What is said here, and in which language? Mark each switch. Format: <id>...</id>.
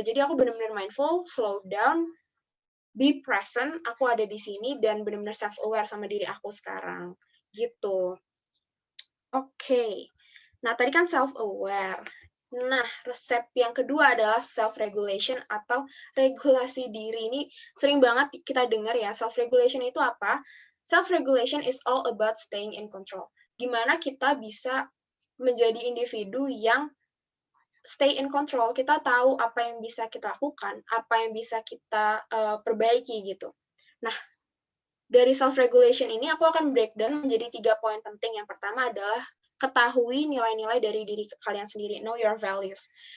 <id>Jadi aku benar-benar</id> <en>mindful, slow down, be present,</en> <id>aku ada di sini, dan benar-benar self-aware sama diri aku sekarang. Gitu. Oke. Nah, tadi kan self-aware. Nah, resep yang kedua adalah self-regulation atau regulasi diri. Ini sering banget kita dengar ya, self-regulation itu apa?</id> <en>Self-regulation is all about staying in control.</en> <id>Gimana kita bisa menjadi individu yang</id> <en>stay in control,</en> <id>kita tahu apa yang bisa kita lakukan, apa yang bisa kita perbaiki gitu. Nah, dari self-regulation ini aku akan breakdown menjadi 3 poin penting. Yang pertama adalah ketahui nilai-nilai dari diri kalian sendiri,</id> <en>know your values.</en>